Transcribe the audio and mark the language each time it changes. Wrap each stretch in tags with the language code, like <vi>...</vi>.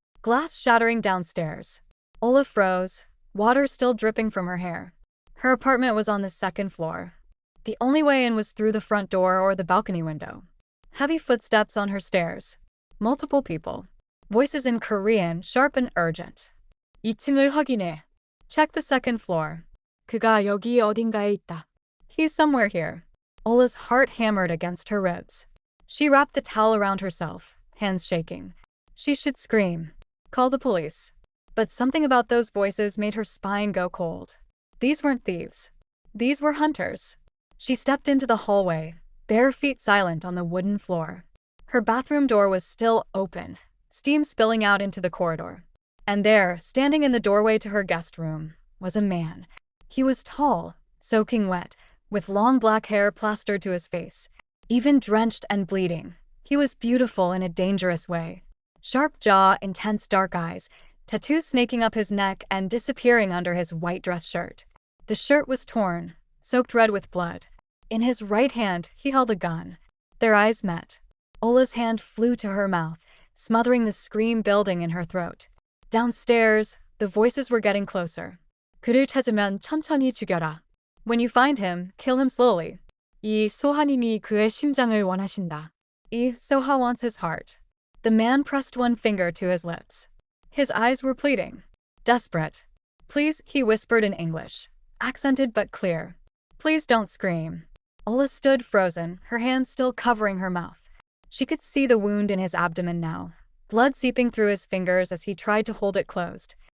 <en>Glass shattering downstairs. Ola froze, water still dripping from her hair. Her apartment was on the 2nd floor. The only way in was through the front door or the balcony window. Heavy footsteps on her stairs. Multiple people. Voices in Korean, sharp and urgent.</en> <ko>2층을 확인해.</ko> <en>Check the 2nd floor.</en> <ko>그가 여기 어딘가에 있다.</ko> <en>He's somewhere here. Ola's heart hammered against her ribs. She wrapped the towel around herself, hands shaking. She should scream. Call the police. But something about those voices made her spine go cold. These weren't thieves. These were hunters. She stepped into the hallway, bare feet silent on the wooden floor. Her bathroom door was still open, steam spilling out into the corridor. And there, standing in the doorway to her guest room, was a man. He was tall, soaking wet, with long black hair plastered to his face, even drenched and bleeding. He was beautiful in a dangerous way. Sharp jaw, intense dark eyes, tattoos snaking up his neck and disappearing under his white dress shirt. The shirt was torn, soaked red with blood. In his right hand, he held a gun. Their eyes met. Ola's hand flew to her mouth, smothering the scream building in her throat. Downstairs, the voices were getting closer.</en> <ko>그를 찾으면 천천히 죽여라.</ko> <en>When you find him, kill him slowly.</en> <ko>이 소하님이 그의 심장을 원하신다.</ko> <en>이 Soha wants his heart. The man pressed one finger to his lips. His eyes were pleading. Desperate. Please, he whispered in English, accented but clear. Please don't scream. Ola stood frozen, her hands still covering her mouth. She could see the wound in his abdomen now, blood seeping through his fingers as he tried to hold it closed.</en>